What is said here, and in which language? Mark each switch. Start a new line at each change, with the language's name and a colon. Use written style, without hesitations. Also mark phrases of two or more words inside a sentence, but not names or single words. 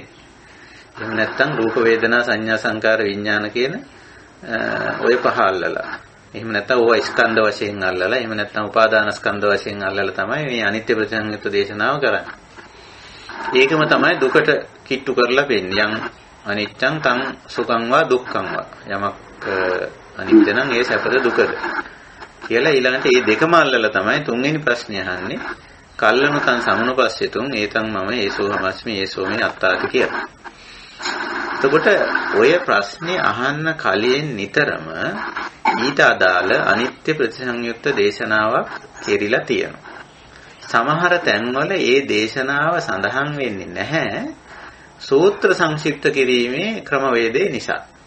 Sinhala: එහෙම නැත්නම් රූප වේදනා සංඥා සංකාර විඥාන කියන ඔය පහ අල්ලලා. එහෙම නැත්නම් ඕවා ස්කන්ධ වශයෙන් අල්ලලා එහෙම නැත්නම් උපාදාන ස්කන්ධ වශයෙන් අල්ලලා තමයි මේ අනිත්‍ය ප්‍රතිසංයුක්ත දේශනාව කරන්නේ. ඒකම තමයි දුකට කිට්ටු කරලා වෙන්නේ.
Pali: යම් අනිච්චං තං සුඛං වා දුක්ඛං වා.
Sinhala: යමක් අනිත්‍ය නම් ඒ සැපද දුකද කියලා ඊළඟට මේ දෙකම අල්ලලා තමයි තුන්වෙනි ප්‍රශ්නේ අහන්නේ.
Pali: කල්ලනුතං සමනුපස්සෙතුං ඒතං මම ඒසෝ හමස්මි ඒසෝ මේ අත්තාති කියලා.
Sinhala: එතකොට ඔය ප්‍රශ්නේ අහන්න කලින් නිතරම ඊට අදාළ අනිත්‍ය ප්‍රතිසංයුක්ත දේශනාවක් කෙරිලා තියෙනවා. සමහර තැන්වල ඒ දේශනාව සඳහන් වෙන්නේ නැහැ සූත්‍ර සංක්ෂිප්ත කිරීමේ ක්‍රමවේදය නිසා.